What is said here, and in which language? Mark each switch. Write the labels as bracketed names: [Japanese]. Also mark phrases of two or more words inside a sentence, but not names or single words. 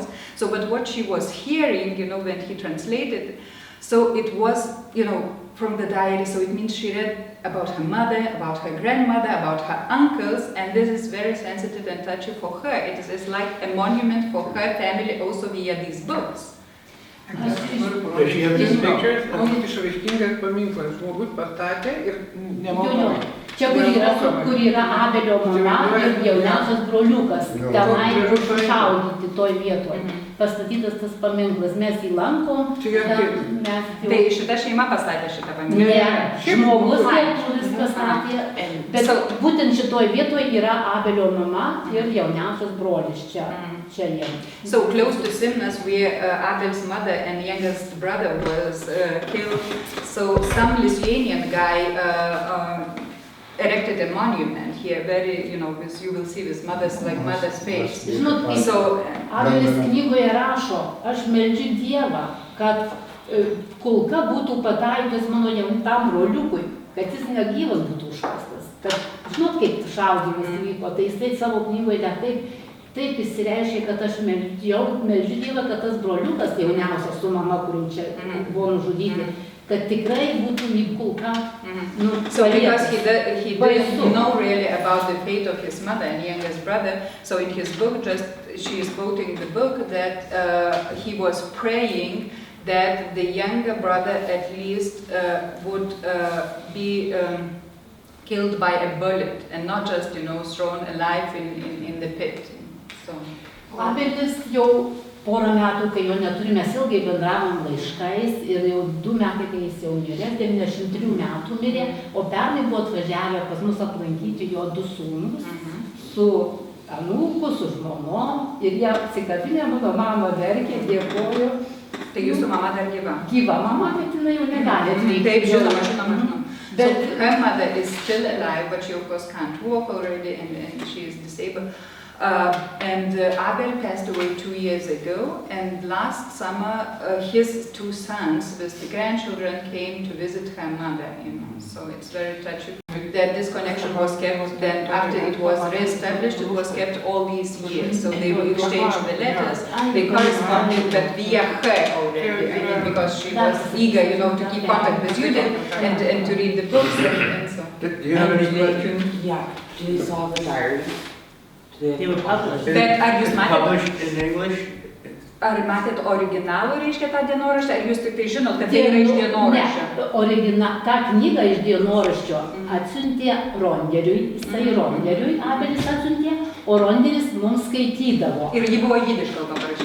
[English] So, but what she was hearing, when he translated, so it was, from the diary. So it means she read about her mother, about her grandmother, about her uncles, and this is very sensitive and touchy for her. It is like a monument for her family also via these books. Does she have these pictures? [Lithuanian] Išraiškingas paminklas žmogus pastatė ir nemokamai. Čia, kur yra Abelio mama ir jauniausias broliukas, tenai sušaudyti toj vietoj. Pastatytas tas paminklas, mes jį lankom. Tai šita šeima pastatė šitą paminklą? Ne, žmogus lietuvis pastatė, bet būtent šitoj vietoj yra Abelio mama ir jauniausias brolis čia jiem. [English] So close to Simnas, where Abel's mother and youngest brother was killed, so some Lithuanian guy erected a monument here, very, with, you will see this mother's face. So, [Lithuanian] Abelis knygoje rašo, aš meldžiu Dievą, kad kulka būtų pataikytas mano jaunam broliukui, kad jis negyvas būtų užkastas. Kad, žinot, kaip šaudymas įvyko, tai jisai savo knygoje taip įsireiškė, kad aš meldžiu Dievą, kad tas broliukas jauniausias su mama, kuriuo čia buvo nužudyti, kad tikrai būtų lyg kulka. [English] So because he didn't [Lithuanian] Baisu. [English] know really about the fate of his mother and youngest brother, so in his book, she is quoting the book that he was praying that the younger brother at least would be killed by a bullet and not just, thrown alive in the pit. So. [Lithuanian] Abelis jau porą metų, kai jo neturi, mes ilgai bendravom laiškais ir jau 2 metai, kai jis jau mirė, 93 metų mirė, o pernai buvo atvažiavę pas mus aplankyti jo 2 sūnus su anūku, su žmonom ir jie apsikabinę, mano mama verkė, dėkojo. Tai jūsų mama dar gyva? Gyva mama, bet jinai jau negali atvykti. Taip, žinoma. [English] So her mother is still alive, but she of course can't walk already and she is disabled. Abel passed away 2 years ago, and last summer his 2 sons with the grandchildren came to visit her mother, so it's very touching that this connection was kept. Then after it was re-established, it was kept all these years, so they will exchange the letters, they corresponded, but via her already, because she was eager, to keep contact with Judith and to read the books and so. Do you have any questions? Yeah, do you saw the diary? They were published. [Lithuanian] Bet ar jūs matėte? [English] Published in English? [Lithuanian] Ar matėt originalų, reiškia, tą dienoraštį, ar jūs tik tai žinot, kad tai yra iš dienoraščio? Ne, tą knygą iš dienoraščio atsiuntė Ronderiui, jisai Ronderiui Abelis atsiuntė, o Ronderis mums skaitydavo. Ir ji buvo jidiš kalba parašyta.